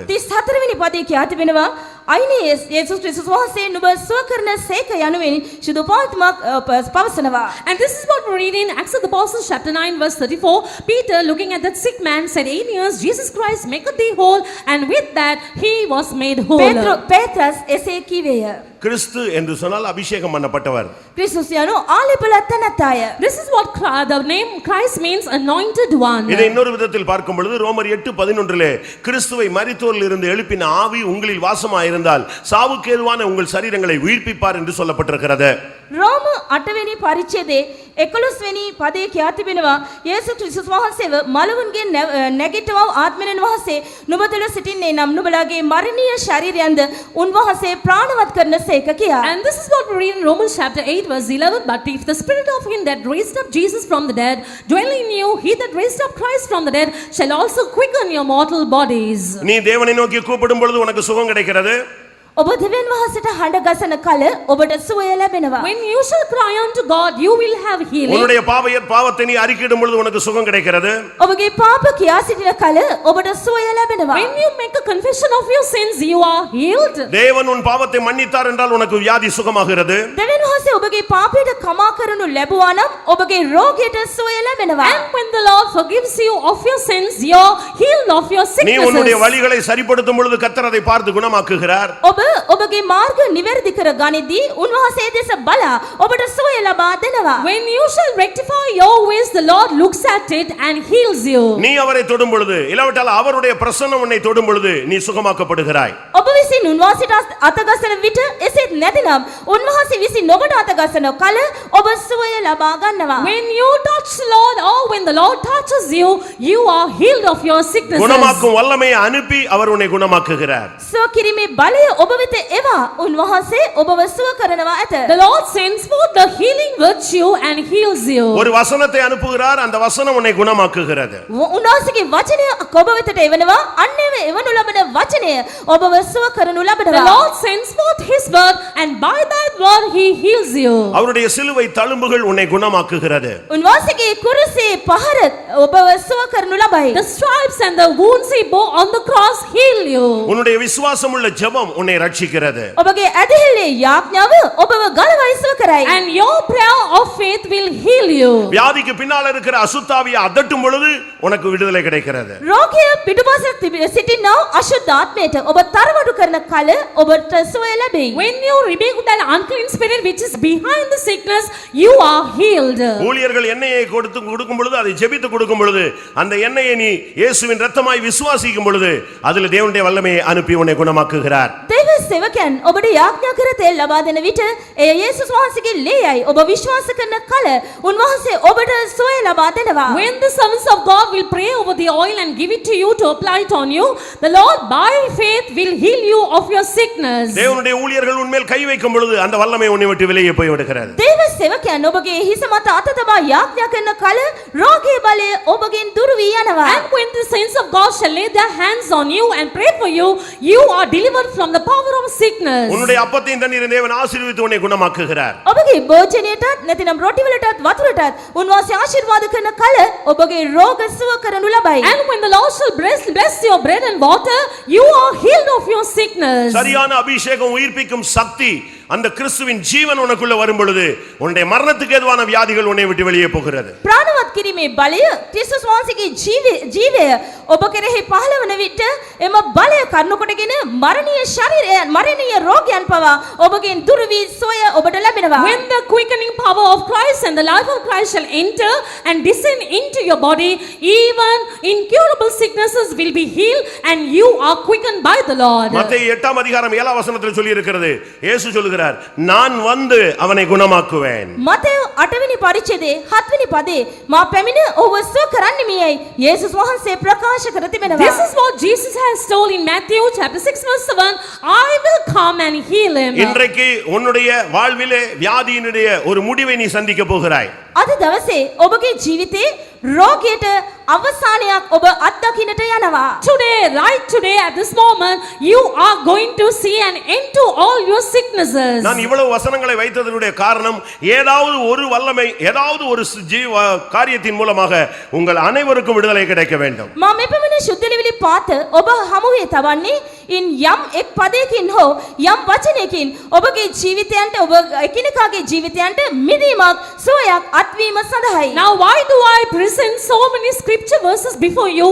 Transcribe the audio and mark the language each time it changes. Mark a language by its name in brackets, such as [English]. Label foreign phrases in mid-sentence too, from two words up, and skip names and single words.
[Sinhala] 34 වෙනි පදයේ කියා තිබෙනවා අයිනේ යේසුස් ක්‍රිස්තුස් වහන්සේ නුඹ සුව කරන සේක යනුවෙන් ශුද්ධ පාත්මක් පවසනවා. [English] And this is what we read in Acts of the Apostles chapter 9 verse 34. Peter, looking at that sick man, said, Aeneas, Jesus Christ maketh thee whole, and with that he was made whole. [Sinhala] පේත්‍රස් එසේ කීවේය. [Tamil] கிறிஸ்து என்று சொன்னால் அபிஷேகம் பண்ணப்பட்டவர். [Sinhala] ක්‍රිස්තුස් යනු ආලේපලත් තැනැත්තාය. [English] This is what the name Christ means, anointed one. [Tamil] இதை இன்னொரு விதத்தில் பார்க்கும் பொழுது ரோமர் 8:11 கிறிஸ்துவை மரித்தோரில் இருந்து எழுப்பின ஆவி உங்களில் வாசமாயிருந்தால் சாவுக்கேதுவான உங்கள் சரீரங்களை உயிர்ப்பிப்பார் என்று சொல்லப்பட்டிருக்கிறது. [Sinhala] රෝම 8 වෙනි පරිච්ඡේදයේ 11 වෙනි පදයේ කියා තිබෙනවා යේසුස් ක්‍රිස්තුස් වහන්සේව මලවුන්ගේ නැගිටවව ආත්මයෙන් වහන්සේ නුඹ තුළ සිටින්නේ නම් නුඹලාගේ මරණීය ශරීරයන්ද උන්වහන්සේ ප්‍රාණවත් කරන සේක කියා. [English] And this is what we read in Romans chapter 8 verse 11. But if the spirit of him that raised up Jesus from the dead dwell in you, he that raised up Christ from the dead shall also quicken your mortal bodies. [Tamil] நீ தேவனை நோக்கி கூப்பிடும் பொழுது உனக்கு சுகம் கிடைக்கிறது. [Sinhala] ඔබ දෙවියන් වහන්සේට හඬ ගසන කල ඔබට සුවය ලැබෙනවා. [English] When you shall cry unto God, you will have healing. [Tamil] உன்னுடைய பாவத்தை நீ அறிக்கையிடும் பொழுது உனக்கு சுகம் கிடைக்கிறது. [Sinhala] ඔබගේ පාප කියා සිටින කල ඔබට සුවය ලැබෙනවා. [English] When you make a confession of your sins, you are healed. [Tamil] தேவன் உன் பாவத்தை மன்னித்தார் என்றால் உனக்கு வியாதி சுகமாகிறது. [Sinhala] දෙවියන් වහන්සේ ඔබගේ පාපයට කමා කරනු ලැබුවා නම් ඔබගේ රෝගයට සුවය ලැබෙනවා. [English] And when the Lord forgives you of your sins, you're healed of your [Tamil] நீ உன்னுடைய sicknesses. வழிகளை சரிப்படுத்தும் பொழுது கர்த்தர் அதை பார்த்து குணமாக்குகிறார். [Sinhala] ඔබගේ මාර්ග නිවැරදි කර ගනිද්දී උන්වහන්සේ දෙස බලා ඔබට සුවය ලබා දෙනවා. [English] When you shall rectify your ways, the Lord looks at it and heals you. [Tamil] நீ அவரை தொடும் பொழுது இல்லாவிட்டால் அவருடைய பிரசன்னம் உன்னை தொடும் பொழுது நீ சுகமாக்கப்படுகிறாய். [Sinhala] ඔබ විසින් උන්වහන්සේට අතගසන විට එසේත් නැතිනම් උන්වහන්සේ විසින් ඔබට අතගසන කල ඔබ සුවය ලබා ගන්නවා. [English] When you touch the Lord, or when the Lord touches you, you are healed of your sicknesses. [Tamil] குணமாக்கும் வல்லமையை அனுப்பி அவர் உன்னை குணமாக்குகிறார். [Sinhala] සුව කිරීමේ බලය ඔබ වෙත එවා උන්වහන්සේ ඔබව සුව කරනවා ඇත. [English] The Lord sends forth the healing virtue and heals you. [Tamil] ஒரு வசனத்தை அனுப்புகிறார், அந்த வசனம் உன்னை குணமாக்குகிறது. [Sinhala] උන්වහන්සේගේ වචනය ඔබ වෙතට එවනවා අන්නේම එවනු ලබන වචනය ඔබව සුව කරනු The ලබනවා. [English] Lord sends forth his word, and by that word he heals you. [Tamil] அவருடைய சிலுவை தழும்புகள் உன்னை குணமாக்குகிறது. [Sinhala] උන්වහන්සේගේ කුරුසේ පහර ඔබව සුව කරනු ලබයි. [English] The stripes and the wounds he bore on the cross heal you. [Tamil] உன்னுடைய விசுவாசமுள்ள ஜெபம் உன்னை ரட்சிக்கிறது. [Sinhala] ඔබගේ ඇදහිල්ලේ යාඥාව ඔබව ගලවයි සුව කරයි. [English] And your prayer of faith will heal you. [Tamil] வியாதிக்கு பின்னால இருக்கிற அசுத்தாவியை அதட்டும் பொழுது உனக்கு விடுதலை கிடைக்கிறது. [Sinhala] රෝගය පිටුපස සිටිනා අශුද්ධ ආත්මයට ඔබ තරවඩු කරන කල ඔබට සුවය ලැබෙයි. [English] When you rebuke that unclean spirit which is behind the sickness, you are healed. [Tamil] ஊழியர்கள் எண்ணெயை கொடுக்கும் பொழுது அதை ஜெபித்து கொடுக்கும் பொழுது அந்த எண்ணெயை நீ இயேசுவின் இரத்தமாய் விசுவாசிக்கும் பொழுது அதில் தேவனுடைய வல்லமையை அனுப்பி உன்னை குணமாக்குகிறார். [Sinhala] දේව සේවකයන් ඔබට යාඥා කර තෙල් ලබා දෙන විට එය යේසුස් වහන්සේගේ ලේයයි ඔබ විශ්වාස කරන කල උන්වහන්සේ ඔබට සුවය ලබා දෙනවා. [English] When the servants of God will pray over the oil and give it to you to apply it on you, the Lord by faith will heal you of your sickness. [Tamil] தேவனுடைய ஊழியர்கள் உன்மேல் கை வைக்கும் பொழுது அந்த வல்லமை உன்னை விட்டு வெளியே போய் விடுகிறது. [Sinhala] දේව සේවකයන් ඔබගේ හිස මත අත තබා යාඥා කරන කල රෝගී බලය ඔබගෙන් දුරු වී යනවා. [English] And when the saints of God shall lay their hands on you and pray for you, you are delivered from the power of sickness. [Tamil] உன்னுடைய அப்பத்தையும் தண்ணீரையும் தேவன் ஆசீர்வதித்து உன்னை குணமாக்குகிறார். [Sinhala] ඔබගේ භෝජනයටත් නැතිනම් රොටි වලටත් වතුරටත් උන්වහන්සේ ආශිර්වාද කරන කල ඔබගේ රෝග සුව කරනු ලබයි. [English] And when the Lord shall bless your bread and water, you are healed of your sickness. [Tamil] சரியான அபிஷேகம் உயிர்ப்பிக்கும் சக்தி அந்த கிறிஸ்துவின் ஜீவன் உனக்குள்ள வரும் பொழுது உன்னுடைய மரணத்துக்கு ஏதுவான வியாதிகள் உன்னை விட்டு வெளியே போகிறது. [Sinhala] ප්‍රාණවත් කිරීමේ බලය ක්‍රිස්තුස් වහන්සේගේ ජීවය ඔබ කෙරෙහි පහළ වන විට එම බලය කරුණු කොටගෙන මරණීය ශරීරයන් මරණීය රෝගයන් පවා ඔබගෙන් දුරු වී සොය ඔබට ලැබෙනවා. [English] When the quickening power of Christ and the life of Christ shall enter and descend into your body, even incurable sicknesses will be healed and you are quickened by the Lord. [Tamil] மத்தேயு 8 அதிகாரம் 7 வசனத்தில் சொல்லி இருக்கிறது. இயேசு சொல்லுகிறார், நான் வந்து அவனை குணமாக்குவேன். [Sinhala] මතෙව් 8 වෙනි පරිච්ඡේදයේ 7 වෙනි පදේ මා පැමිණ ඔහුව සුව කරන්නෙමියයි යේසුස් වහන්සේ ප්‍රකාශ කර තිබෙනවා. [English] This is what Jesus has told in Matthew chapter 6 verse 7, I will come and heal him. [Tamil] இன்றைக்கு உன்னுடைய வாழ்விலே வியாதியினுடைய ஒரு முடிவை நீ சந்திக்க போகிறாய். [Sinhala] අද දවසේ ඔබගේ ජීවිතේ රෝගයට අවසානයක් ඔබ අත්දකින්නට යනවා. [English] Today, right today at this moment, you are going to see an end to all your sicknesses. [Tamil] நான் இவ்வளவு வசனங்களை வைத்ததனுடைய காரணம் ஏதாவது ஒரு வல்லமை ஏதாவது ஒரு காரியத்தின் மூலமாக உங்கள் அனைவருக்கும் விடுதலை கிடைக்க வேண்டும். [Sinhala] මම මෙපමණ ශුද්ධලිවිලි පාත ඔබ හමුවේ තවන්නේ ඉන් යම් එක් පදයකින් හෝ යම් වචනයකින් ඔබගේ ජීවිතයන්ට ඔබ එකිනෙකාගේ ජීවිතයන්ට මිදීමක් සුවයක් අත්වීම සඳහායි. [English] Now, why do I present so many scripture verses before you?